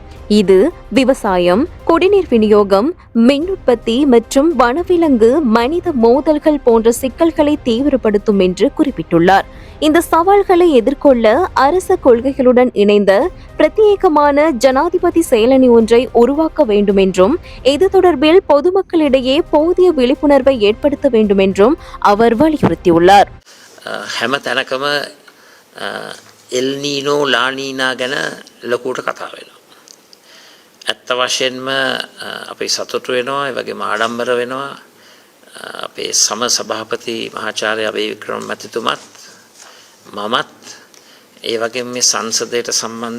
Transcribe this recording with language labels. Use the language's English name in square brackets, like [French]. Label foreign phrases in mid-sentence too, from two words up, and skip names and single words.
[Tamil] இது விவசாயம், குடிநீர் விநியோகம், மின் உற்பத்தி மற்றும் வனவிலங்கு மனித மோதல்கள் போன்ற சிக்கல்களை தீவிரப்படுத்தும் என்று குறிப்பிட்டுள்ளார். இந்த சவால்களை எதிர்கொள்ள அரச கொள்கைகளுடன் இணைந்த பிரத்யேகமான ஜனாதிபதி செயலணி ஒன்றை உருவாக்க வேண்டும் என்றும், இது தொடர்பில் பொதுமக்களிடையே போதிய விழிப்புணர்வை ஏற்படுத்த வேண்டும் என்றும் அவர் வலியுறுத்தியுள்ளார். [Sinhala] හැම තැනකම එල්නීනෝ ලානීනා ගැන ලොකුට කතා වෙනවා. ඇත්ත වශයෙන්ම අපි සතුටු වෙනවා, ඒ වගේම ආඩම්බර වෙනවා. අපේ සම සභාපති මහාචාර්ය අබේ වික්‍රම මැතිතුමත් මමත් ඒ වගේම මේ සංසදයට සම්බන්ධ